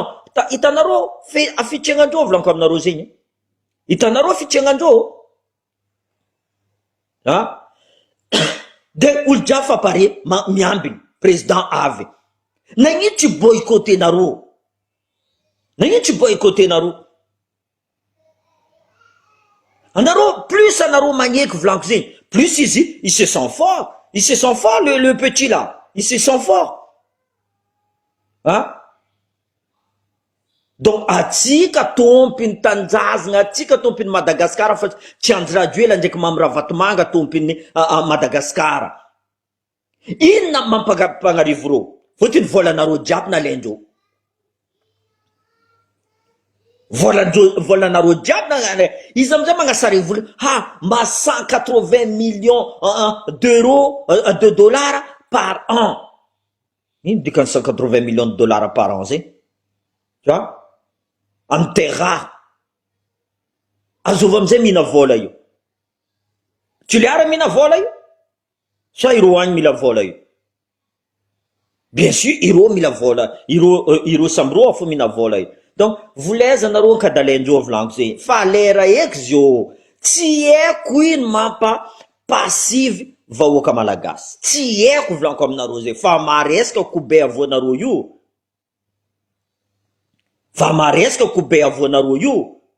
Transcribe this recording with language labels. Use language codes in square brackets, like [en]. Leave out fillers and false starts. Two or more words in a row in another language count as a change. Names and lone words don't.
[mg] Hitanareo fitregnandreo volaniko aminareo zegny, hitanareo fitregnandreo de olo jiaby fa pare miambiny président avy. Nagnino tsy boycottenareo, nagnino tsy boycottenareo? Anareo plus anareo magneky volaniko zegny, [fr] plus izy il se sent fort, il se sent fort le petit là, il se sent fort. [mg] Donc atsika tompiny tanjazagna, atsika tompiny Madagasikara fa tsy anjy ela ndraiky mamira vatomanga tompiny Madagasikara. Inona mampagnarivo reo? Fotiny volanareo jiaby nalaindreo, volanareo jiaby izy amizay magnasary vola mba [fr] 180 millions d'euros de dollars par an. [mg] Ino dikany [fr] 180 millions de dollars par an zegny? Tu vois? [mg] Amin'ny terra azovy amizay mihina vola io. Tsy le ara mihina vola io? Sa ireo agny mila vola io? [fr] Bien sûr [mg] ireo mila vola, ireo samby reo fo mihina vola io. Donc volaiza nareo ankadalaindreo volaniko zegny fa lera eky zio tsy haiko ino mampa passive vahoaka malagasy, tsy haiko volaniko aminareo zegny fa maresaka kobe avoanareo io, fa maresaka kobe avoanareo io.